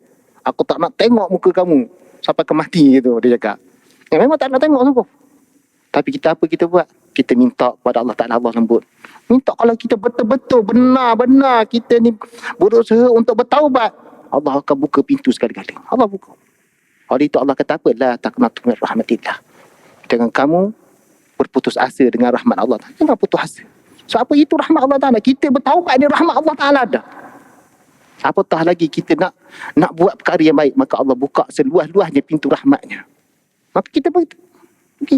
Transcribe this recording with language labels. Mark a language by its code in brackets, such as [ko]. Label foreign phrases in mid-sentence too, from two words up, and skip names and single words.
[ms] Aku tak nak tengok muka kamu sampai ke mati gitu, dia cakap. Memang tak nak tengok sungguh. Tapi kita apa kita buat? Kita minta kepada Allah Ta'ala, Allah lembut. Minta kalau kita betul-betul benar-benar kita ni berusaha untuk bertaubat, Allah akan buka pintu sekali-kali. Allah buka. Oleh itu Allah kata apa? [ar] لا تقنطوا من رحمة الله. [ms] Jangan kamu berputus asa dengan rahmat Allah Ta'ala. Jangan putus asa. So apa itu rahmat Allah Ta'ala? Kita bertaubat ni rahmat Allah Ta'ala dah. Apatah lagi kita nak buat perkara yang baik, maka Allah buka seluas-luasnya pintu rahmatnya. Maka kita begitu. Okay.